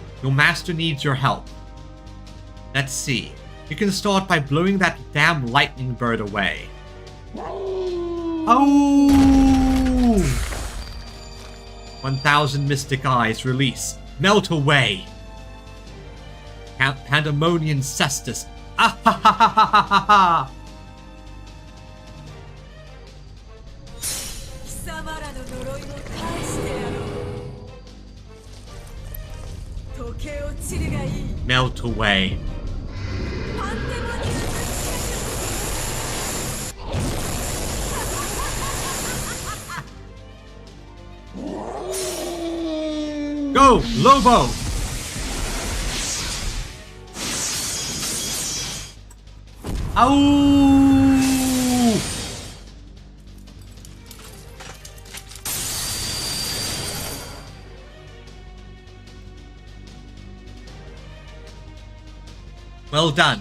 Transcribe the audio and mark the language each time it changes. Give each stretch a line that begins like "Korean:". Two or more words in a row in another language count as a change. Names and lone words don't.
English: Your master needs your help. Let's see. You can start by blowing that damn lightning bird away. Oh! 1,000 mystic eyes release. Melt away. Pandemonium cestus. Ah ha ha ha ha ha ha ha!
Japanese: 貴様らの呪いを返してやろう。溶け落ちるがいい。
English: Melt away. パンデモニアム。 Go, Lobo! Ow! Well done.